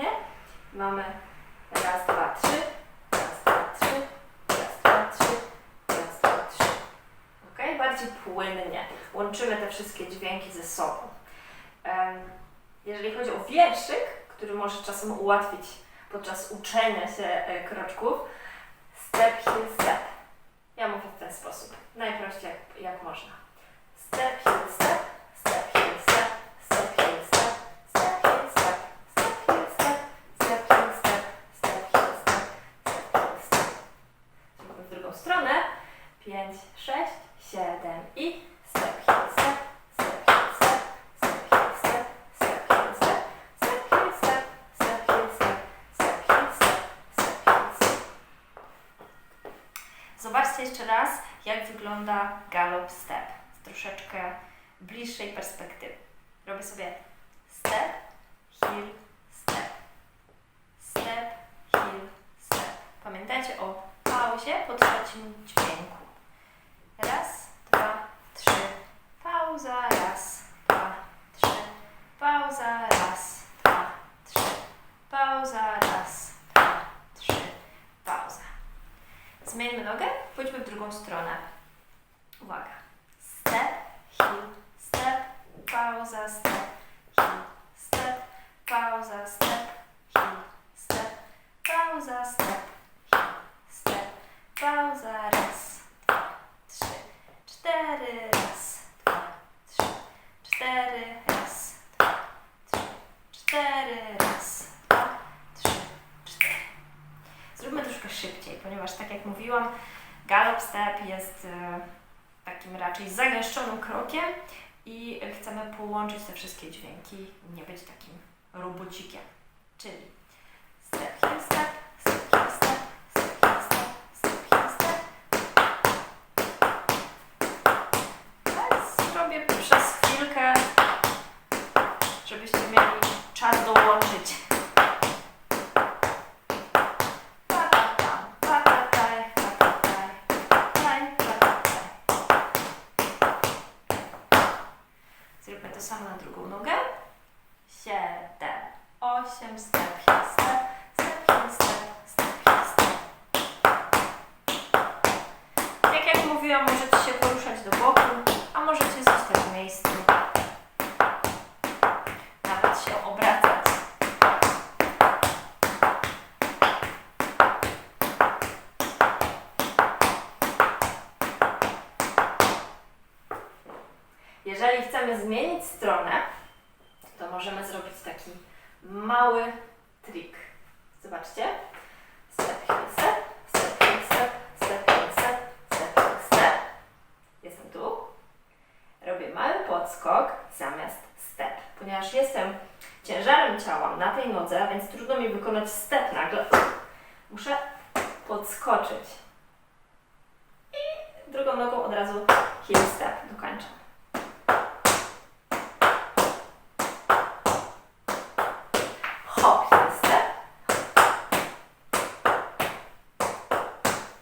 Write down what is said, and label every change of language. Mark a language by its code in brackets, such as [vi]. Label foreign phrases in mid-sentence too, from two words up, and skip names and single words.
[pl] Mamy raz, dwa, trzy, raz, dwa, trzy, raz, dwa, trzy, raz, dwa, trzy. Ok? Bardziej płynnie. Łączymy te wszystkie dźwięki ze sobą. Jeżeli chodzi o wierszyk, który może czasem ułatwić podczas uczenia się kroczków, [en] step, heel, step. [pl] Ja mówię w ten sposób, najprościej jak można. [en] Step, heel, step, step, heel, step, step, heel, step, step, heel, step, step, heel, step, step, heel, step, step, heel, step, step, heel, step. [pl] Zrobimy w drugą stronę. [en] 5, 6, 7 i step, heel, step, step, heel, step, step, heel, step, step, heel, step, step, heel, step, step, heel, step. [pl] Zobaczcie jeszcze raz, jak wygląda [en] gallop step [pl] z troszeczkę bliższej perspektywy. Robię sobie [en] step, heel, step, step, heel, step. [pl] Pamiętajcie o pauzie po trzecim dźwięku. Raz, dwa, trzy, pauza, raz, dwa, trzy, pauza, raz, dwa, trzy, pauza, raz, dwa, trzy, pauza. Zmieńmy nogę, pójdźmy w drugą stronę. Uwaga. [en] Step, heel, step, pauza, step, heel, step, pauza, step, heel, step, pauza, step, heel, step, [pl] pauza, raz, dwa, trzy, cztery, raz, dwa, trzy, cztery, raz, dwa, trzy, cztery, raz, dwa, trzy, cztery. Zróbmy troszkę szybciej, ponieważ tak jak mówiłam, [en] gallop step [pl] jest takim raczej zagęszczonym krokiem i chcemy połączyć te wszystkie dźwięki, nie być takim robocikiem. [en] Czyli step, heel, step, step, heel, step, step, heel, step, step, heel, step. [pl] Tak, zrobię przez chwilkę, żebyście mieli czas dołączyć. Zróbmy to samo na drugą nogę. 7, 8, [en] step, heel, step, step, heel, step, step, heel, step. [pl] Tak jak mówiłam, możecie się poruszać do boku, a możecie zostać w miejscu. Nawet się obracać. Jeżeli chcemy zmienić stronę, to możemy zrobić taki mały trik. Zobaczcie. [en] Step, heel, step, step, heel, step, step, heel, step, step, heel, step. [pl] Jestem tu. Robię mały podskok zamiast step. Ponieważ jestem ciężarem ciała na tej nodze, więc trudno mi wykonać step nagle. Muszę podskoczyć. I drugą nogą od razu [en] heel, step [pl] dokończę. [en] Hop, heel, step.